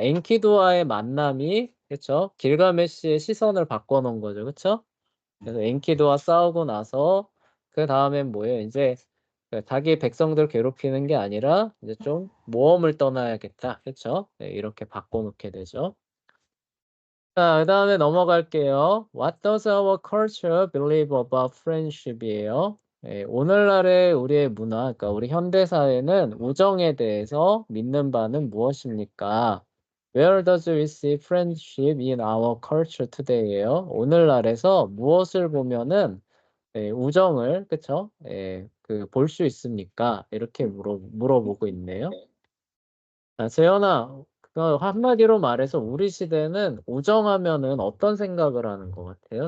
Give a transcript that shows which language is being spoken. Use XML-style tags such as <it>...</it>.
<ko>엔키두와의 만남이 그쵸? 길가메시의 시선을 바꿔놓은 거죠, 그쵸? 그래서 엔키두와 싸우고 나서 그 다음엔 뭐예요? 이제 그 자기 백성들 괴롭히는 게 아니라 이제 좀 모험을 떠나야겠다, 그쵸? 네, 이렇게 바꿔놓게 되죠. 자, 그 다음에 넘어갈게요.</ko> <en>What does our culture believe about friendship이에요.</en> <ko>예, 오늘날의 우리의 문화, 그러니까 우리 현대사회는 우정에 대해서 믿는 바는 무엇입니까?</ko> <en>Where does we see friendship in our culture today예요.</en> <ko>오늘날에서 무엇을 보면은 우정을, 그쵸? 볼 수 있습니까? 이렇게 물어보고 있네요. 자, 재현아, 한마디로 말해서 우리 시대는 우정하면은 어떤 생각을 하는 것 같아요?</ko>